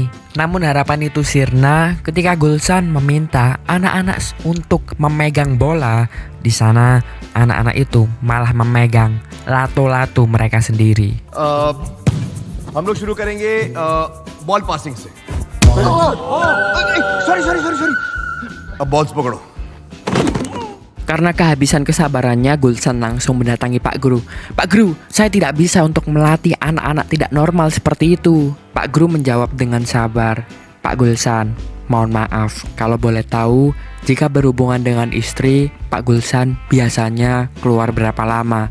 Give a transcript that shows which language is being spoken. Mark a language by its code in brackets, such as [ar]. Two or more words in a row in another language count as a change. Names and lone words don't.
[id] Namun harapan itu sirna ketika Gulsan meminta anak-anak untuk memegang bola. Di sana anak-anak itu malah memegang lato-lato mereka sendiri. [hi] हम लोग शुरू करेंगे [en] ball passing [hi] से सॉरी अब बॉल्स पकड़ो [id] Karena kehabisan kesabarannya, Gulsan langsung mendatangi Pak Guru. "Pak Guru, saya tidak bisa untuk melatih anak-anak tidak normal seperti itu." Pak Guru menjawab dengan sabar, "Pak Gulsan, mohon maaf, kalau boleh tahu, jika berhubungan dengan istri, Pak Gulsan biasanya keluar berapa lama?"